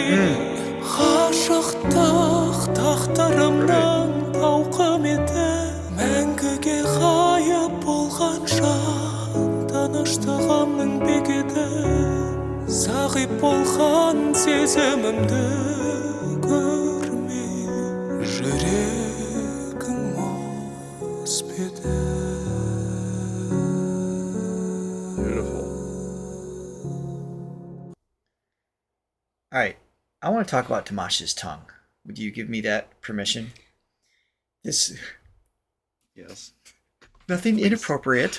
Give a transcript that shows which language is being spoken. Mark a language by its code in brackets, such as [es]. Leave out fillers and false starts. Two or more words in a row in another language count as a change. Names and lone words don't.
[kk] Ғашықтық тағдырымның тауқыметі, мәңгіге ғайып болған жан, таныштығымның бекеті, зағип болған сезімімді көрме, жүрегің мұз беді. [en] Beautiful. All right. I want to talk about Dimash's tongue. Would you give me that permission? This... Yes. Nothing inappropriate.